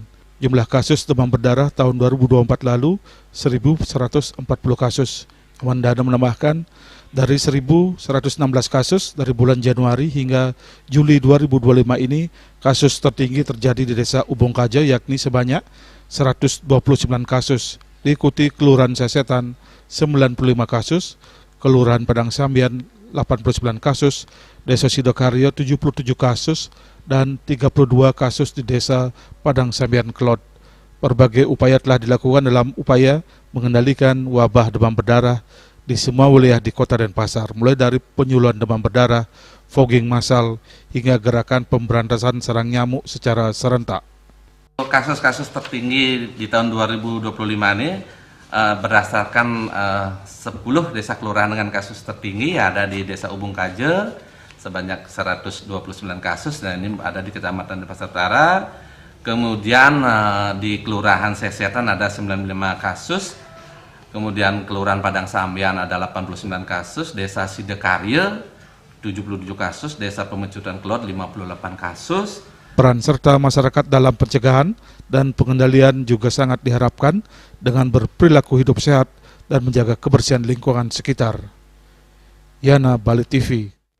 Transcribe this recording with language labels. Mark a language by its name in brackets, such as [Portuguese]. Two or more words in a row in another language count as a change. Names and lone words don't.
[Indonesian] Jumlah kasus demam berdarah tahun 2024 lalu 1.140 kasus. Nyoman Dana menambahkan, dari 1.116 kasus dari bulan Januari hingga Juli 2025 ini, kasus tertinggi terjadi di Desa Ubung Kaja yakni sebanyak 129 kasus. Diikuti Kelurahan Sesetan 95 kasus, Kelurahan Padang Sambian 89 kasus, Desa Sidokaryo 77 kasus, dan 32 kasus di Desa Padang Sambian Kelot. Berbagai upaya telah dilakukan dalam upaya mengendalikan wabah demam berdarah di semua wilayah di Kota Denpasar, mulai dari penyuluhan demam berdarah, fogging massal, hingga gerakan pemberantasan serang nyamuk secara serentak. Kasus-kasus tertinggi di tahun 2025 ini berdasarkan 10 desa kelurahan dengan kasus tertinggi ada di Desa Ubung Kaje sebanyak 129 kasus, dan ini ada di Kecamatan Denpasar Utara. Kemudian di Kelurahan Sesetan ada 95 kasus. Kemudian Kelurahan Padang Sambian ada 89 kasus, Desa Sidokaryo 77 kasus, Desa Pemecutan Kelot 58 kasus. Peran serta masyarakat dalam pencegahan dan pengendalian juga sangat diharapkan dengan berperilaku hidup sehat dan menjaga kebersihan lingkungan sekitar. Yana, Bali TV.